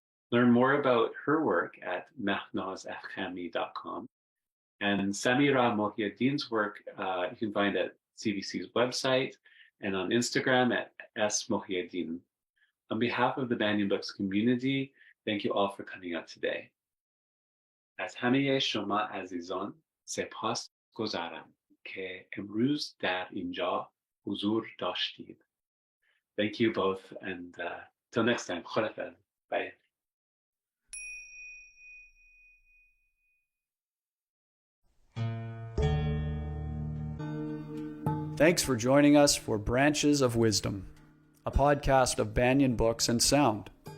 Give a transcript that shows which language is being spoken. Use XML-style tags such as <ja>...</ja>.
<en>Learn more about her work at mahnazafkhami.com. And Samira Mohyeddin's work you can find at CBC's website and on Instagram at @mohyeddin. On behalf of the Banyan Books community, thank you all for coming out today.</en> <fa>از همه شما عزیزان سپاس گذارم که امروز در اینجا حضور داشتید.</fa> <en>Thank you both, and till next time.</en> <fa>خداحافظ.</fa> <en>Bye. Thanks for joining us for Branches of Wisdom, a podcast of Banyan Books and Sound.</en>